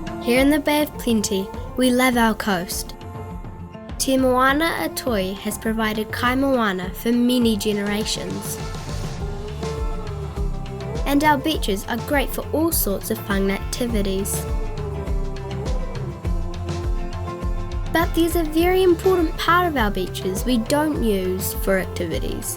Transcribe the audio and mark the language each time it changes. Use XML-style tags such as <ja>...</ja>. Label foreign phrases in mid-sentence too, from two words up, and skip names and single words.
<en>Here in the Bay of Plenty, we love our coast. Te Moana Atoi has provided kai moana for many generations. And our beaches are great for all sorts of fun activities. But there's a very important part of our beaches we don't use for activities.</en>